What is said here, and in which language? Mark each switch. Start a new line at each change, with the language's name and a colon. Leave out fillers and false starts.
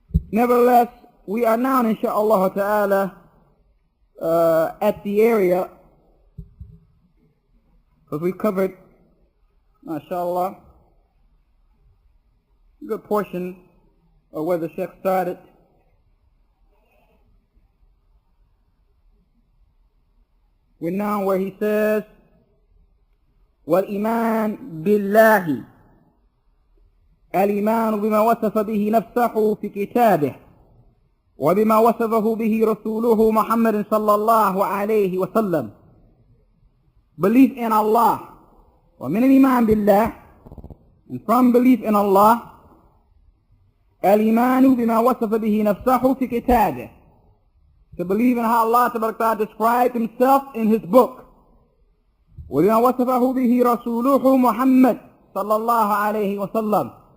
English: Nevertheless, we are now, inshaAllah ta'ala, at the area, because we've covered, mashallah, a good portion of where the Sheikh started. We're now where he says,
Arabic: وَالْإِيمَانُ بِاللَّهِ الإيمان بما وصف به نفسه في كتابه وبما وصفه به رسوله محمد صلى الله عليه وسلم.
English: Belief in Allah.
Arabic: ومن الإيمان بالله,
English: and from belief in Allah,
Arabic: الإيمان بما وصف به نفسه في كتابه,
English: to believe in how Allah described Himself in His book.
Arabic: وبما وصفه به رسوله محمد صلى الله عليه وسلم,